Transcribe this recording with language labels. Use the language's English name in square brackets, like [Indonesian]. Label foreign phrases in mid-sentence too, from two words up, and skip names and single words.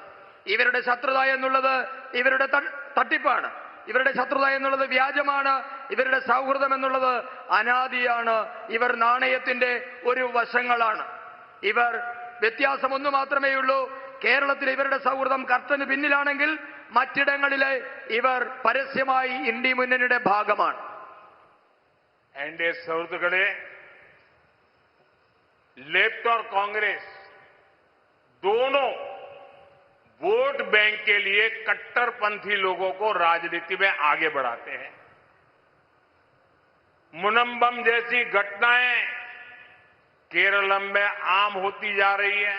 [Malayalam] ഇവരുടെ ശത്രുത എന്നുള്ളത് ഇവരുടെ തട്ടിപ്പാണ്, ഇവരുടെ ശത്രുത എന്നുള്ളത് വ്യാജമാണ്, ഇവരുടെ സൗഹൃദം എന്നുള്ളത് അനാദിയാണ്. ഇവർ നാണയത്തിന്റെ ഒരു വശങ്ങളാണ്. ഇവർ വ്യത്യാസം ഒന്നു മാത്രമേ ഉള്ളൂ. കേരളത്തിൽ ഇവരുടെ സൗഹൃദം കർട്ടന് പിന്നിലാണെങ്കിൽ മറ്റിടങ്ങളിലെ ഇവർ പരസ്യമായി ഇന്ത്യ മുന്നണിയുടെ ഭാഗമാണ്. [Hindi] एनडीए सुहृदगणे, लेफ्ट और कांग्रेस दोनों वोट बैंक के लिए कट्टरपंथी लोगों को राजनीति में आगे बढ़ाते हैं. मुनंबम जैसी घटनाएं केरलम में आम होती जा रही है.